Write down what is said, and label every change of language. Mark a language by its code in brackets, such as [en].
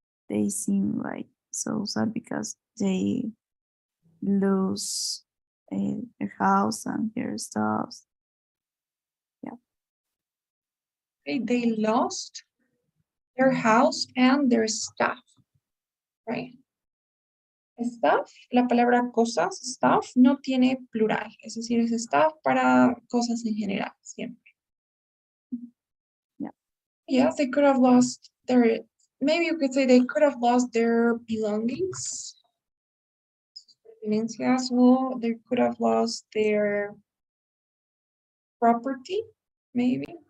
[en] They seem like so sad because they lose their house and their stuff. they lost their house and their stuff, right? [es] Stuff, la palabra cosas, stuff, no tiene plural, es decir, es stuff para cosas en general, siempre. [en] Yeah. Yeah, they could have lost their, maybe you could say they could have lost their belongings. Or they could have lost their property, maybe.